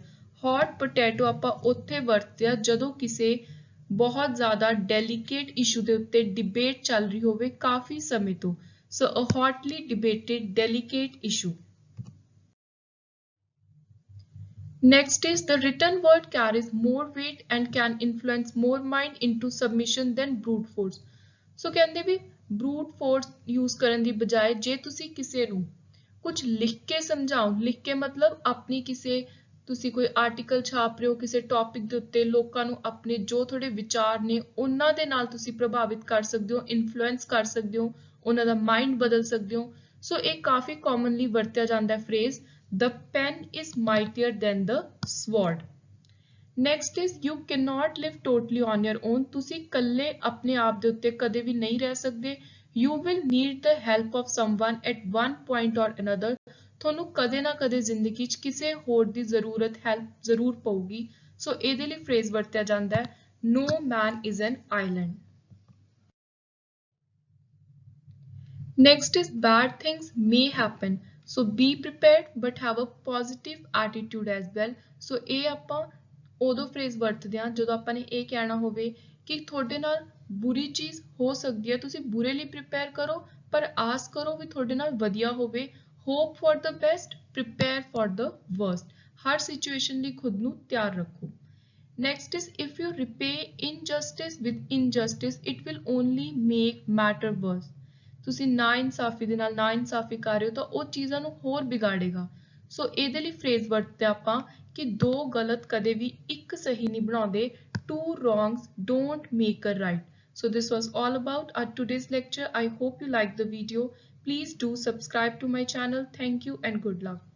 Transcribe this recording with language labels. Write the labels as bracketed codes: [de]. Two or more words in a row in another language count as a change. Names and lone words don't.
[en] Hot potato [pa] ਆਪਾਂ ਉੱਥੇ ਵਰਤਿਆ ਜਦੋਂ ਕਿਸੇ ਬਹੁਤ ਜ਼ਿਆਦਾ [en] delicate issue [pa] ਦੇ ਉੱਤੇ debate ਚੱਲ ਰਹੀ ਹੋਵੇ ਕਾਫੀ ਸਮੇਂ ਤੋਂ. [en] So a hotly debated delicate issue. Next is the written word carries more weight and can influence more mind into submission than brute force. [pa] So ਕਹਿੰਦੇ ਵੀ [en] brute force use [pa] ਕਰਨ ਦੀ ਬਜਾਏ ਜੇ ਤੁਸੀਂ ਕਿਸੇ ਨੂੰ ਕੁਝ ਲਿਖ ਕੇ ਸਮਝਾਓ ਲਿਖ ਕੇ ਮਤਲਬ ਆਪਣੀ ਕਿਸੇ ਤੁਸੀਂ ਕੋਈ ਆਰਟੀਕਲ ਛਾਪ ਰਹੇ ਹੋ ਕਿਸੇ ਟੌਪਿਕ ਦੇ ਉੱਤੇ ਲੋਕਾਂ ਨੂੰ ਆਪਣੇ ਜੋ ਤੁਹਾਡੇ ਵਿਚਾਰ ਨੇ ਉਹਨਾਂ ਦੇ ਨਾਲ ਤੁਸੀਂ ਪ੍ਰਭਾਵਿਤ ਕਰ ਸਕਦੇ ਹੋ ਇਨਫਲੂਐਂਸ ਕਰ ਸਕਦੇ ਹੋ ਉਹਨਾਂ ਦਾ ਮਾਈਂਡ ਬਦਲ ਸਕਦੇ ਹੋ ਸੋ ਇਹ ਕਾਫੀ ਕਾਮਨਲੀ ਵਰਤਿਆ ਜਾਂਦਾ ਹੈ ਫਰੇਜ਼ [en] the pen is mightier than the sword. Next is you cannot live totally on your own. [pa] ਤੁਸੀਂ ਇਕੱਲੇ ਆਪਣੇ ਆਪ ਦੇ ਉੱਤੇ ਕਦੇ ਵੀ ਨਹੀਂ ਰਹਿ ਸਕਦੇ. [en] You will need the help of someone at one point or another. [pa] ਤੁਹਾਨੂੰ ਕਦੇ ਨਾ ਕਦੇ ਜ਼ਿੰਦਗੀ 'ਚ ਕਿਸੇ ਹੋਰ ਦੀ ਜ਼ਰੂਰਤ ਹੈਲਪ ਜ਼ਰੂਰ ਪਊਗੀ. ਸੋ ਇਹਦੇ ਲਈ ਫਰੇਜ਼ ਵਰਤਿਆ ਜਾਂਦਾ ਹੈ [en] No man is an island. Next is bad things may happen. So be prepared but have a positive attitude as well. [pa] So ਇਹ ਆਪਾਂ ਉਦੋਂ ਫਰੇਜ਼ ਵਰਤਦੇ ਹਾਂ ਜਦੋਂ ਆਪਾਂ ਨੇ ਇਹ ਕਹਿਣਾ ਹੋਵੇ ਕਿ ਤੁਹਾਡੇ ਨਾਲ ਬੁਰੀ ਚੀਜ਼ ਹੋ ਸਕਦੀ ਹੈ ਤੁਸੀਂ ਬੁਰੇ ਲਈ ਪ੍ਰਿਪੇਅਰ ਕਰੋ ਪਰ ਆਸ ਕਰੋ ਵੀ ਤੁਹਾਡੇ ਨਾਲ ਵਧੀਆ ਹੋਵੇ. [en] Hope for the best, prepare for the worst. [pa] ਹਰ ਸਿਚੁਏਸ਼ਨ ਲਈ ਖੁਦ ਨੂੰ ਤਿਆਰ ਰੱਖੋ. [en] Next is if you repay injustice with injustice, it will only make matter worse. [pa] ਤੁਸੀਂ ਨਾ ਇਨਸਾਫੀ ਦੇ ਨਾਲ ਨਾ ਇਨਸਾਫੀ ਕਰ ਰਹੇ ਹੋ ਤਾਂ ਉਹ ਚੀਜ਼ਾਂ ਨੂੰ ਹੋਰ ਵਿਗਾੜੇਗਾ. ਸੋ ਇਹਦੇ ਲਈ ਫਰੇਜ਼ ਵਰਤਦੇ ਆਪਾਂ ਕਿ ਦੋ ਗਲਤ ਕਦੇ ਵੀ ਇੱਕ ਸਹੀ ਨਹੀਂ ਬਣਾਉਂਦੇ. [en] Two wrongs don't make a right. So this was all about our today's lecture. I hope you liked the video. Please do subscribe to my channel. Thank you and good luck.